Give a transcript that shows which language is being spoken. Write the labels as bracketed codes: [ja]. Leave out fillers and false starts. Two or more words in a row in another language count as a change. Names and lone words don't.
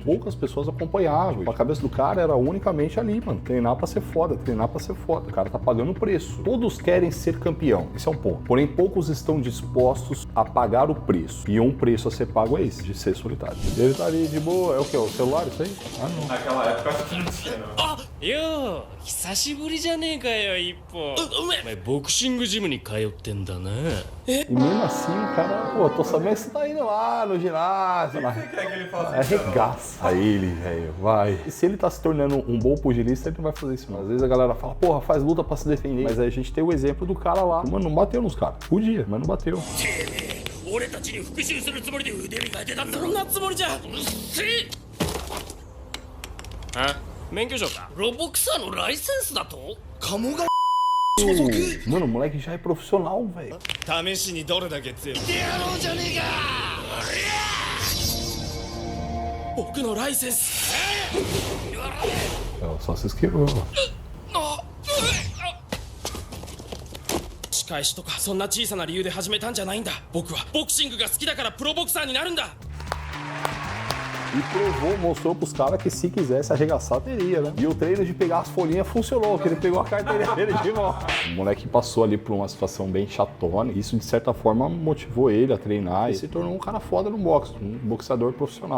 [pt] Poucas pessoas acompanhavam. A cabeça do cara era unicamente ali, mano. Treinar pra ser foda, treinar pra ser foda. O cara tá pagando preço. Todos querem ser campeão. Esse é um ponto. Porém, poucos estão dispostos a pagar o preço. E um preço a ser pago é esse, de ser solitário. Ele tá ali de boa. É o quê? O celular, isso aí? Ah, não. Naquela época acho que não tinha, não. [ja] よう久しぶりじゃねえかよ一歩お前ボクシングジムに通ってんだな [pt] E mesmo assim, o cara, pô, tô sabendo que você tá indo lá no ginásio. O que você quer que ele faça isso? Arregaça ele, velho, vai. E se ele tá se tornando um bom pugilista, ele não vai fazer isso não. Às vezes a galera fala, porra, faz luta pra se defender. Mas aí a gente tem o exemplo do cara lá. Mano, não bateu nos caras. Podia, mas não bateu. [ja] 俺たちに復讐するつもりで腕磨いてたんだろそんなつもりじゃ。うっせえあ免許証かプロボクサーのライセンスだと鴨川 [pt] Mano, o moleque já é profissional, velho. [ja] 試しにどれだけ強いやろうじゃねえか僕のライセンス。 [pt] Só se esquivou. [ja] 仕返しとかそんな小さな理由で始めたんじゃないんだ。僕はボクシングが好きだからプロボクサーになるんだ。 [pt] E provou, mostrou pros caras que se quisesse arregaçar, teria, né? E o treino de pegar as folhinhas funcionou, que ele pegou a carteirinha dele de volta. O moleque passou ali por uma situação bem chatona. Isso, de certa forma, motivou ele a treinar e se tornou um cara foda no boxe, um boxeador profissional.